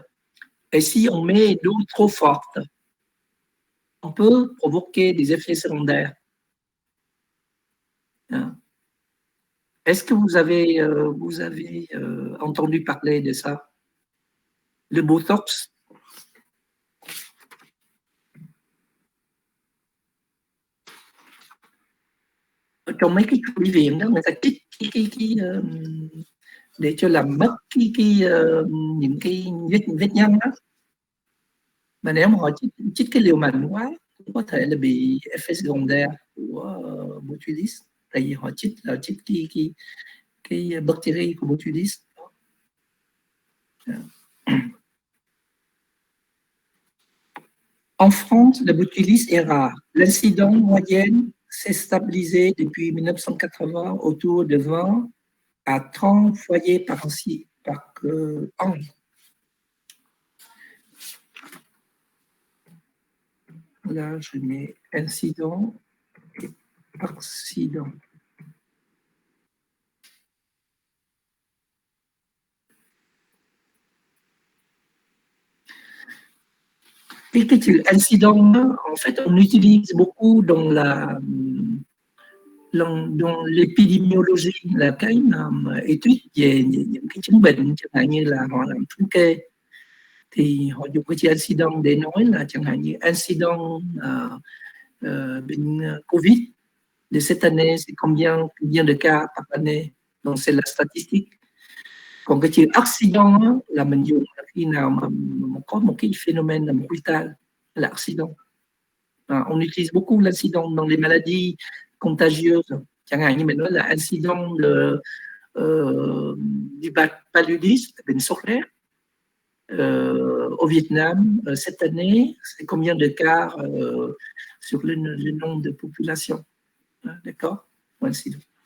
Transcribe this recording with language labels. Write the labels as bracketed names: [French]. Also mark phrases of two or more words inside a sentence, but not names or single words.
[French] Et si on met l'eau trop forte, on peut provoquer des effets secondaires. Est-ce que vous avez entendu parler de ça? Le Botox? [Vietnamese] Trong mấy cái bệnh viện đó, người ta chích để cho làm mất những cái vết nhăn đó. Mà nếu mà họ chích cái liều mạnh quá cũng có thể là bị [French] effet secondaire [Vietnamese] của botulisme, tại vì họ chích cái bactérie của botulisme. [French] En France, le botulisme est rare. L'incidence moyenne s'est stabilisée depuis 1980 autour de 20 à 30 foyers par an. Là, je mets incident et accident. [Vietnamese] Cái chữ [French] incident, en fait, on utilise beaucoup dans l'épidémiologie, [Vietnamese] là cái mà étude về những cái chứng bệnh, chẳng hạn như là họ làm thống kê thì họ dùng cái chữ incident để nói là chẳng hạn như incident bệnh Covid [French] de cette année, c'est combien de cas par année, donc c'est la statistique. [Vietnamese] Còn cái chữ accident là mình dùng là khi nào mà có một cái phénomène là brutal, là accident. [French] On utilise beaucoup l'incident dans les maladies contagieuses. [Vietnamese] Chẳng hạn như mình nói là [French] incident du paludisme, [Vietnamese] bệnh sốt rét. [French] Au Vietnam, cette année, c'est combien de cas sur le nombre de population. D'accord? Incident.